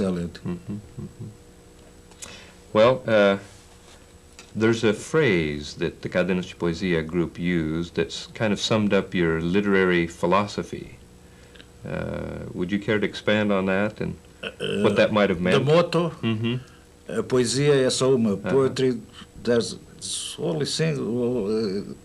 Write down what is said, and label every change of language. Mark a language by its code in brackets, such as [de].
[en] Eliot. Well, there's a phrase that the Cadernos de Poesia group used that's kind of summed up your literary philosophy. Would you care to expand on that and what that might have meant? The motto, [pt] poesia é só uma. [en] Poetry, there's only single.